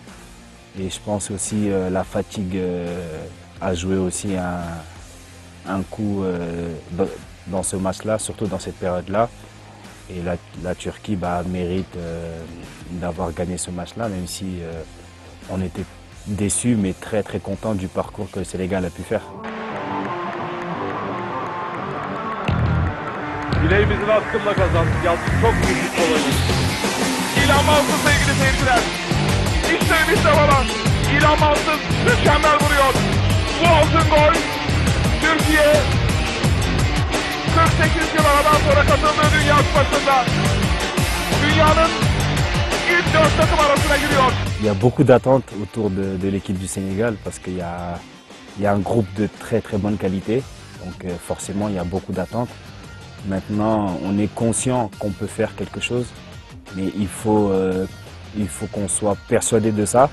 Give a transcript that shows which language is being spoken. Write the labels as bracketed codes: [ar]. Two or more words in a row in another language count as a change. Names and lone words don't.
[fr] Et je pense aussi la fatigue a joué aussi un coup dans ce match-là, surtout dans cette période-là. Et la Turquie mérite d'avoir gagné ce match-là, même si on était déçus, mais très très contents du parcours que le Sénégal a pu faire. [tr] Bileğimizin hakkıyla kazandık. Yalnız çok büyük bir olaydı. İlhan Mansız sevgili seyirciler. İşte Ümit Davalan. İlhan Mansız mükemmel vuruyor. Bu altın gol. Türkiye 48 yıl aradan sonra katıldığı Dünya Kupası'nda dünyanın ilk 4 takım arasına giriyor. [fr] Il y a beaucoup d'attentes autour de l'équipe du Sénégal parce qu'il y a un groupe de très très bonne qualité. Donc forcément il y a beaucoup d'attentes. Maintenant on est conscient qu'on peut faire quelque chose, mais il faut qu'on soit persuadé de ça.